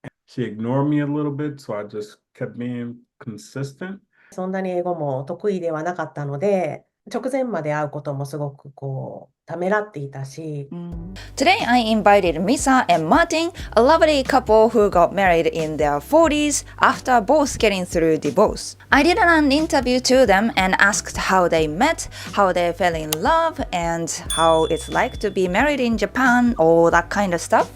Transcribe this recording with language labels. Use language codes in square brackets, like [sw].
[en] She ignored me a little bit, so I just kept being consistent. [ja] そんなに英語も得意ではなかったので、直前まで会うこともすごくためらっていたし。 [en] Today I invited Misa and Martin, a lovely couple who got married in their 40s after both getting through divorce. I did an interview to them and asked how they met, how they fell in love, and how it's like to be married in Japan, all that kind of stuff.